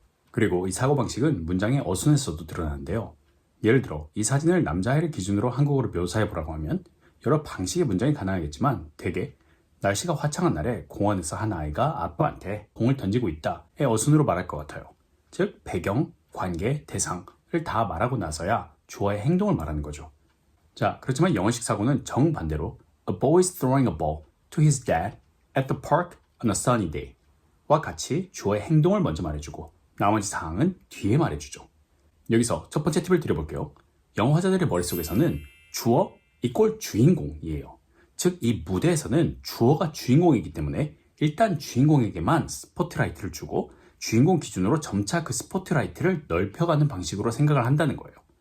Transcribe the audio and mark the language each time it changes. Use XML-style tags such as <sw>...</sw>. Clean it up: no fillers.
<ko>그리고 이 사고방식은 문장의 어순에서도 드러나는데요. 예를 들어 이 사진을 남자아이를 기준으로 한국어로 묘사해보라고 하면 여러 방식의 문장이 가능하겠지만 대개 날씨가 화창한 날에 공원에서 한 아이가 아빠한테 공을 던지고 있다의 어순으로 말할 것 같아요. 즉 배경, 관계, 대상을 다 말하고 나서야 주어의 행동을 말하는 거죠. 자, 그렇지만 영어식 사고는 정반대로</ko> <en>A boy is throwing a ball to his dad at the park on a sunny day</en> <ko>와 같이 주어의 행동을 먼저 말해주고 나머지 사항은 뒤에 말해주죠. 여기서 첫 번째 팁을 드려볼게요. 영어 화자들의 머릿속에서는 주어 이꼴 주인공이에요. 즉 이 무대에서는 주어가 주인공이기 때문에 일단 주인공에게만 스포트라이트를 주고 주인공 기준으로 점차 그 스포트라이트를 넓혀가는 방식으로 생각을 한다는 거예요.</ko>